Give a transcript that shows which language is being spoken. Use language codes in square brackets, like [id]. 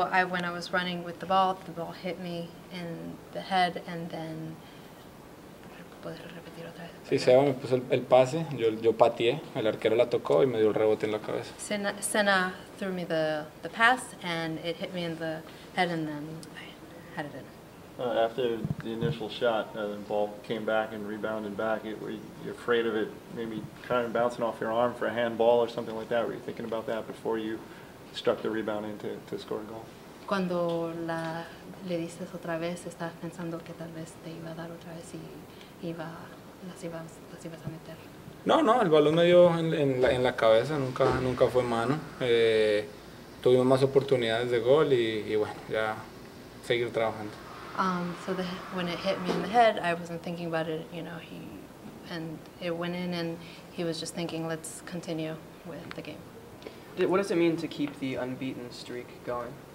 [en] When I was running with the ball hit me in the head and then. [es] ¿Puedes repetir otra vez? Sí, Seba me puso el pase, yo pateé, el arquero la tocó y me dio el rebote en la cabeza. [en] Senna threw me the pass and it hit me in the head and then I had it in. After the initial shot, the ball came back and rebounded back. Were you afraid of it maybe kind of bouncing off your arm for a handball or something like that? Were you thinking about that before you struck the rebound in to score a goal? [es] Cuando le diste otra vez, estabas pensando que tal vez te iba a dar otra vez y las ibas a meter. No, el balón me dio en la cabeza, nunca fue mano. Tuvimos más oportunidades de gol y bueno, ya seguir trabajando. [en] When it hit me in the head, I wasn't thinking about it, and it went in and he was just thinking, let's continue with the game. What does it mean to keep the unbeaten streak going?